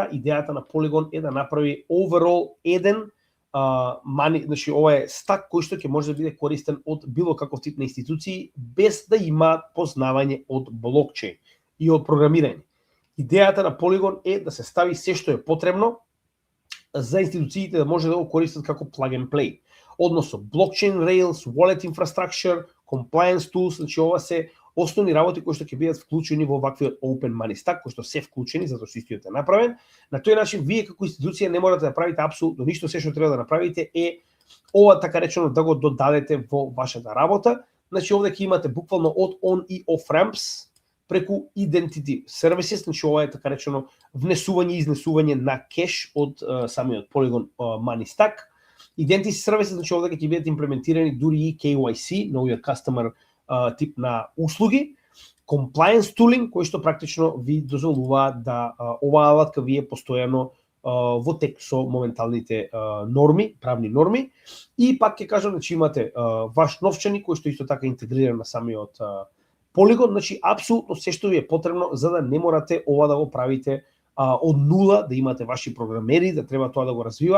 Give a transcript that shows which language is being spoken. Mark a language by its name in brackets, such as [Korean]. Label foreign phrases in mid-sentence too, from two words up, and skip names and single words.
[Macedonian] Идејата на Polygon е да направи overall еден значи ова е стак кој што ќе може да биде користен од било каков тип на институции без да има познавање од блокчейн и од програмирање. Идејата на Polygon е да се стави се што е потребно за институциите да може да го користат како [English] plug and play. Односно, blockchain rails, wallet infrastructure, compliance tools, [Macedonian] значи ова се основни работи кои што ќе бидат вклучени во ваквиот Open Money Stack, кои што се вклучени затоа што истиот е направен. На тој начин вие како институција не морате да правите апсолутно ништо, се што треба да направите е ова така речено да го додадете во вашата работа. Значи овде ќе имате буквално од on и [English] off ramps [Macedonian] преку [English] identity services, [Macedonian] значи ова е така речено внесување и изнесување на кеш од самиот Polygon Money Stack. [English] Identity services, [Macedonian] значи овде ќе бидат имплементирани дури и KYC, новиот customer тип на услуги, [English] compliance tooling, [Macedonian] кој што практично ви дозволува да оваа алатка вие постојано во тек со моменталните норми, правни норми, и пак ќе кажам, значи имате ваш новчаник кој што исто така интегриран на самиот Polygon, значи апсолутно се што ви е потребно за да не морате ова да го правите од нула, да имате ваши програмери, да треба тоа да го развиваат.